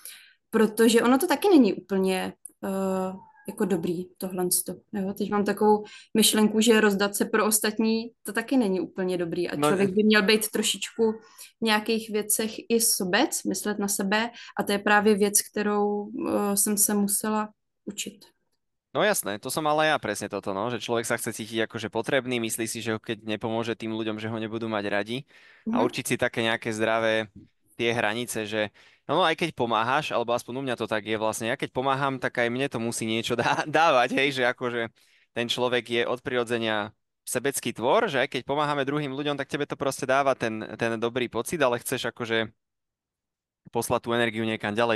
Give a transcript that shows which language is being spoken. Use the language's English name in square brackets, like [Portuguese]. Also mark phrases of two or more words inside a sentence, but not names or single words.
[Czech] Protože ono to taky není úplně jako dobrý tohle. Jo? Teď mám takovou myšlenku, že rozdat se pro ostatní, to taky není úplně dobrý a No, člověk by měl být trošičku v nějakých věcech i sobec, myslet na sebe a to je právě věc, kterou jsem se musela učit. [Slovak] no jasné, to som ale ja presne toto, no, že človek sa chce cítiť akože potrebný, myslí si, že keď nepomôže tým ľuďom, že ho nebudú mať radi a Mhm. určiť si také nejaké zdravé tie hranice, že no aj keď pomáhaš, alebo aspoň u mňa to tak je vlastne, ja keď pomáham, tak aj mne to musí niečo dávať, hej, že akože ten človek je od prirodzenia sebecký tvor, že aj keď pomáhame druhým ľuďom, tak tebe to proste dáva ten dobrý pocit, ale chceš akože poslať tú energiu niekam ďalej.